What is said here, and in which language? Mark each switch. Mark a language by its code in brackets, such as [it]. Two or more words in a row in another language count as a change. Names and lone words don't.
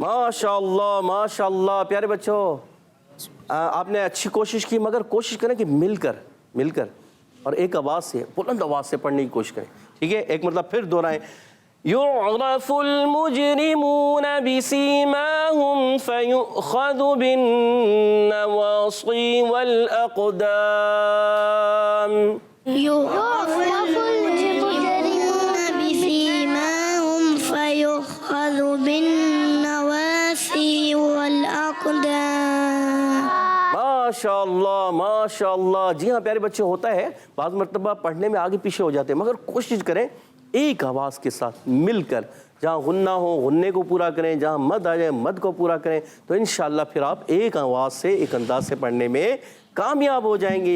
[hi] माशाअल्लाह माशाअल्लाह। प्यारे बच्चों, आपने अच्छी कोशिश की, मगर कोशिश करें कि मिलकर और एक आवाज़ से, बुलंद आवाज़ से पढ़ने की कोशिश करें, ठीक है? एक मतलब फिर दोहराएं। [ar] يعرف المجرمون بسيماهم فيؤخذ بالنواصي والأقدام. يعرف المجرمون بسيماهم فيؤخذ بالنواصي والأقدام. [hi] माशाअल्लाह माशाअल्लाह। जी हाँ प्यारे बच्चे, होता है बाज़ मरतबा पढ़ने में आगे पीछे हो जाते हैं, मगर कोशिश करें एक आवाज़ के साथ मिलकर, जहाँ गुन्ना हो गुन्ने को पूरा करें, जहाँ मद आ जाए मद को पूरा करें, तो इंशाअल्लाह फिर आप एक आवाज़ से, एक अंदाज से पढ़ने में कामयाब हो जाएंगे।